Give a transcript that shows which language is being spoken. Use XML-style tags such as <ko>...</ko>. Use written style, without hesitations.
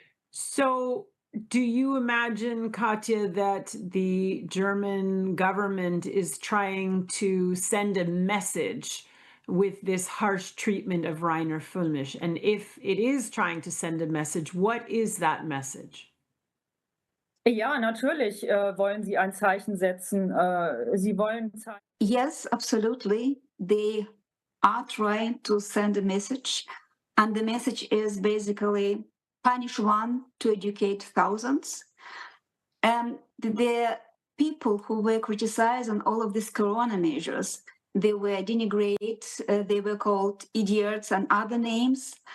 <en>So do you imagine, Katja, that the German government is trying to send a message with this harsh treatment of Reiner Fuellmich? And if it is trying to send a message, what is that message?</en> <de>Ja, natürlich wollen sie ein Zeichen setzen. Sie wollen</de> <en>Yes, absolutely. They are trying to send a message. And the message is basically punish one to educate thousands. The people who were criticizing all of these corona measures, they were denigrated, they were called idiots and other names.</en>